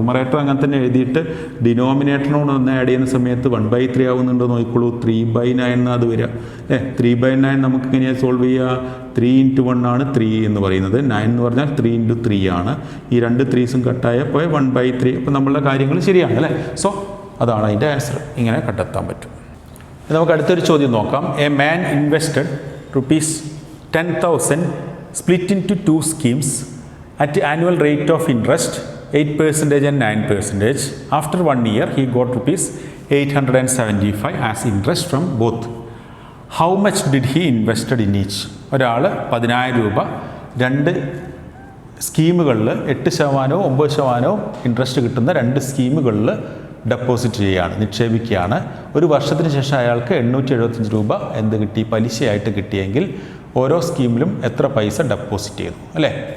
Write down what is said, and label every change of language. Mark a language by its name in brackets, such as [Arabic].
[Malayalam] Numerator അങ്ങനെ തന്നെ എഴുതിയിട്ട് ഡിനോമിനേറ്ററിനോട് ഒന്ന് ആഡ് ചെയ്യുന്ന സമയത്ത് 1/3 ആവുന്നുണ്ടോ നോക്കിക്കോളൂ. 3/9 അത് വരിക അല്ലേ. 3/9 നമുക്ക് എങ്ങനെയാണ് സോൾവ് ചെയ്യുക? 3 ഇൻറ്റു 1 ആണ് 3 എന്ന് പറയുന്നത്. 9 എന്ന് പറഞ്ഞാൽ 3 ഇൻറ്റു 3 ആണ്. ഈ 2 3s കട്ടായപ്പോൾ 1/3. അപ്പോൾ നമ്മളുടെ കാര്യങ്ങൾ ശരിയാണ് അല്ലേ. സോ അതാണ് അതിൻ്റെ ആൻസർ. ഇങ്ങനെ കണ്ടെത്താൻ പറ്റും. നമുക്ക് അടുത്തൊരു ചോദ്യം നോക്കാം. [English] A man invested ₹10,000 split into 2 schemes at annual rate of interest 8% and 9%. After 1 year, he got ₹875 as interest from both. How much did he invested in each? [Malayalam] ഒരാൾ 10,000 രൂപ 2 സ്കീമുകളിൽ 8% 9% ഇൻട്രസ്റ്റ് കിട്ടുന്ന 2 സ്കീമുകളിൽ ഡെപ്പോസിറ്റ് ചെയ്യുകയാണ്, നിക്ഷേപിക്കുകയാണ്. ഒരു വർഷത്തിന് ശേഷം അയാൾക്ക് 875 രൂപ എന്ത് കിട്ടി? പലിശയായിട്ട് കിട്ടിയെങ്കിൽ ഓരോ സ്കീമിലും എത്ര പൈസ ഡെപ്പോസിറ്റ് ചെയ്തു അല്ലേ.